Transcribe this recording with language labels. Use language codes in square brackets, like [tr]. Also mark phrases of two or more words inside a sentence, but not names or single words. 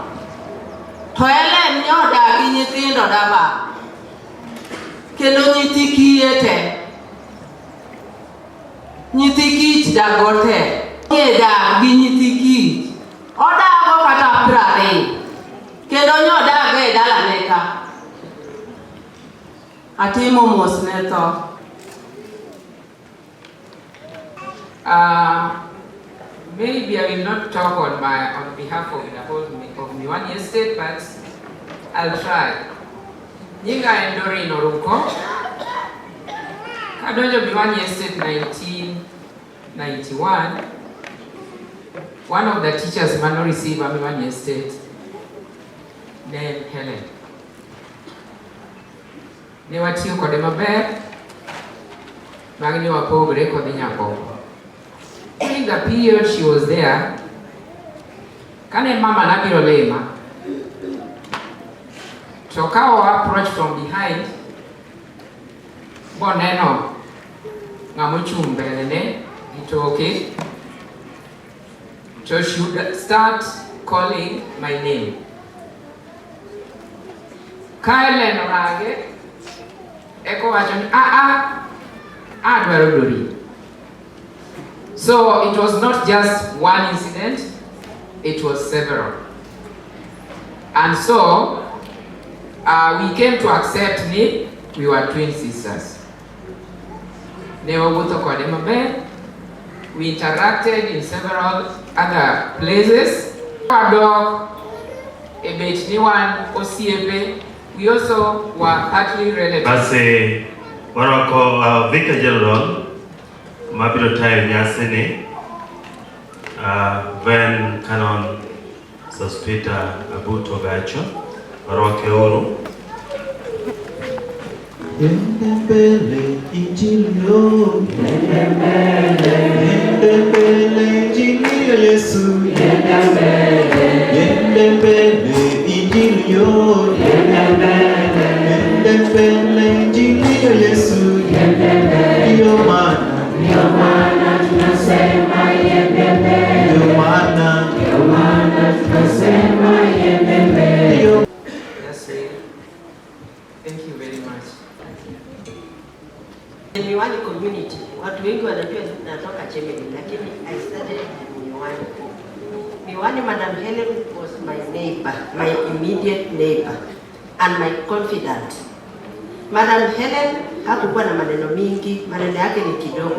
[luo] To Hellen nyodak gi nyithindo daba kendo nyithi kiye te, nyithi kich dago te. Dak gi nyithi kich odago kata 20 kendo nyodago e dalane ka. Atimo mos ne tho. [en] Maybe I will not talk on behalf of the whole of Miwani Estate, but I'll try. [luo] Nyinga en Doreen Oruko. Kadonjo Miwani Estate 1991. [en] One of the teachers man received a Miwani Estate named Hellen. [luo] Ne watiyo kode maber. Bagni wapogre kod nyako. [en] During the period she was there, [luo] Kane mama nabiro lema, to ka [en] approach from behind, [luo] boneno ng'amo chung' mbele ne itoke, [en] to should start calling my name. [luo] Hellen orage, eko wacho ni adwaro dori. [en] So it was not just one incident, it was several. And so we came to accept we were twin sisters. We interacted in several other places. We also were partly relatives. [luo] Basi warako Vicar General mabiro tayo nyasini when Canon Sospita Abuto Gacho warwake uru. [sw] Yende mbele injili yo, yende mbele injili ya Yesu, yende mbele injili yo, yende mbele injili ya Yesu, ndiyo maana tunasema yende mbele, ndiyo maana tunasema yende mbele. [en] Thank you very much. [sw] Miwani community, watu wengi wanajua natoka Chemeli, lakini [en] I started Miwani. Miwani, Madam Hellen was my neighbor, my immediate neighbor, and my confidant. [sw] Madam Hellen hakukuwa na maneno mingi, maneno yake ni kidogo.